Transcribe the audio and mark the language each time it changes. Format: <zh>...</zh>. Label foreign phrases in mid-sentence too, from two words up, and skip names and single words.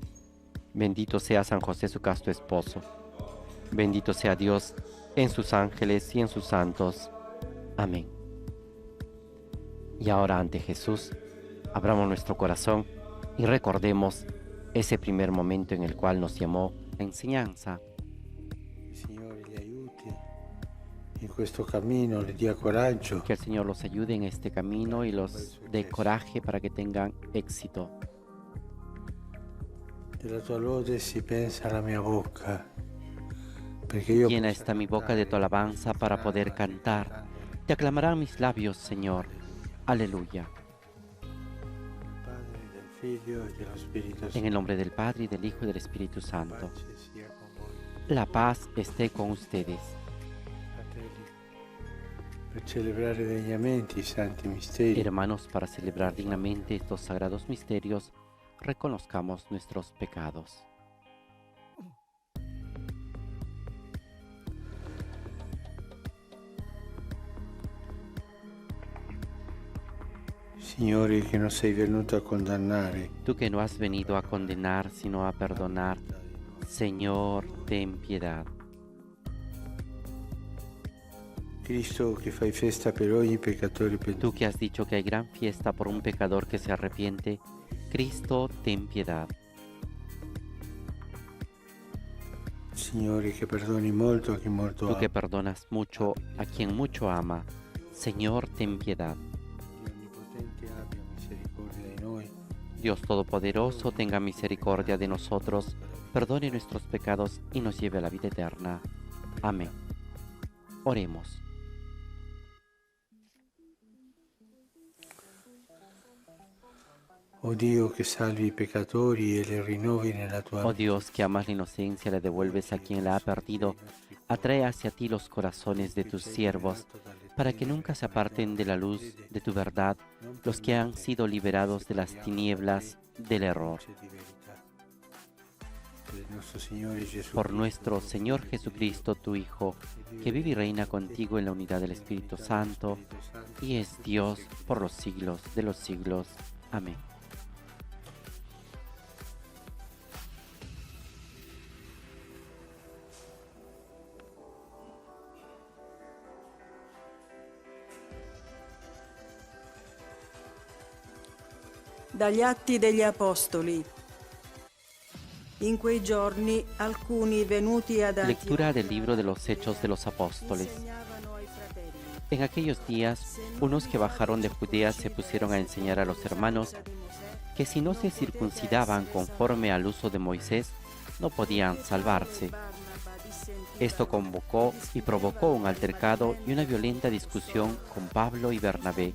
<es>Bendito sea San José, su casto esposo. Bendito sea Dios en sus ángeles y en sus santos. Amén. Y ahora ante Jesús, abramos nuestro corazón y recordemos ese primer momento en el cual nos llamó la enseñanza.</es> <it>Signore li aiuti in questo cammino, le dia coraggio.</it> <es>Que el Señor los ayude en este camino y los dé coraje para que tengan éxito.</es> <it>Della tua lode si pensa alla mia bocca, perché io</it> <es>Llena esta mi boca de tu alabanza para poder cantar. Te aclamarán mis labios, Señor. Aleluya.</es> <it>Padre, del Figlio e dello Spirito</it> <es>En</es> <it>Santo.</it> <es>el nombre del Padre, y del Hijo y del Espíritu Santo.</es> <it>Pace sia con voi.</it> <es>La paz esté con ustedes.</es> <it>Fratelli, per celebrare degnamente i santi misteri,</it> <es>Hermanos, para celebrar dignamente estos sagrados misterios, reconozcamos nuestros pecados.</es> <it>Signore, che non sei venuto a condannare,</it> <es>Tú que no has venido a condenar, sino a perdonar, Señor, ten piedad.</es> <it>Cristo che fai festa per ogni peccatore</it> <es>Tú</es> <it>pentito,</it> <es>que has dicho que hay gran fiesta por un pecador que se arrepiente, Cristo, ten piedad.</es> <it>Signore, che perdoni molto a chi molto</it> <es>Tú</es> <it>ama.</it> <es>que perdonas mucho a quien mucho ama, Señor, ten piedad.</es> <it>Dio Onnipotente abbia misericordia di noi,</it> <es>Dios Todopoderoso, tenga misericordia de nosotros, perdone nuestros pecados y nos lleve a la vida eterna. Amén. Oremos.</es> <it>O Dio che salvi i peccatori e li rinnovi nella tua</it> <es>Oh Dios, que amas la inocencia, le devuelves a quien la ha perdido, atrae hacia ti los corazones de tus siervos, para que nunca se aparten de la luz de tu verdad los que han sido liberados de las tinieblas del error.</es> <it>di verità. Per il nostro Signore Gesù</it> <es>Por nuestro Señor Jesucristo, tu Hijo, que vive y reina contigo en la unidad del Espíritu Santo, y es Dios por los siglos de los siglos. Amén.</es> <it>Dagli Atti degli Apostoli. In quei giorni alcuni venuti ad</it> <es>Lectura</es> <it>Antioquia</it> <es>del libro de los Hechos de los Apóstoles.</es> <it>insegnavano ai fratelli.</it> <es>En aquellos días, unos que bajaron de Judea se pusieron a enseñar a los hermanos que si no se circuncidaban conforme al uso de Moisés, no podían salvarse. Esto convocó y provocó un altercado y una violenta discusión con Pablo y Bernabé.</es>